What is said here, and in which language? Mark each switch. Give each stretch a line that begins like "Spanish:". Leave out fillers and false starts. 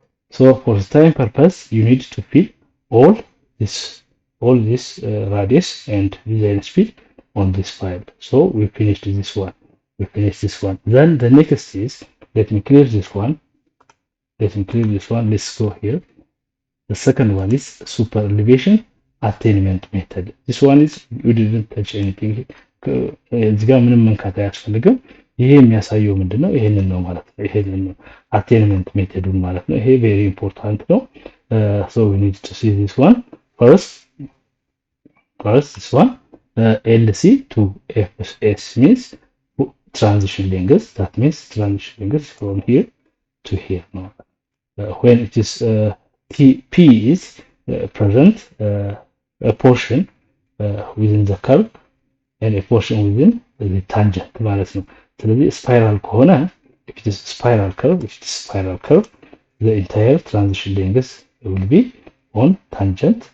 English: So for the time purpose you need to fill all this radius and design speed on this file. So we finished this one. Then the next is, let me clear this one. Let's go here. The second one is Superelevation Attainment Method. This one is, we didn't touch anything.
Amharic: እዚህ ጋር ምንም መንካት አያስፈልግም። ይሄ የሚያሳየው ምንድነው? ይሄንን ነው ማለት ነው። ይሄንን ነው አቴንመንት ሜተዱን ማለት ነው። ይሄ ቬሪ ኢምፖርታንት ነው።
English: So we need to see this one first. This one, LC to FS means transition length. That means transition length from here to here. No, when it is P is present a portion within the curve and a portion within the tangent
Amharic: ማለት ነው። ስለዚህ
English: spiral ከሆነ if it is spiral curve the entire transition length will be on tangent.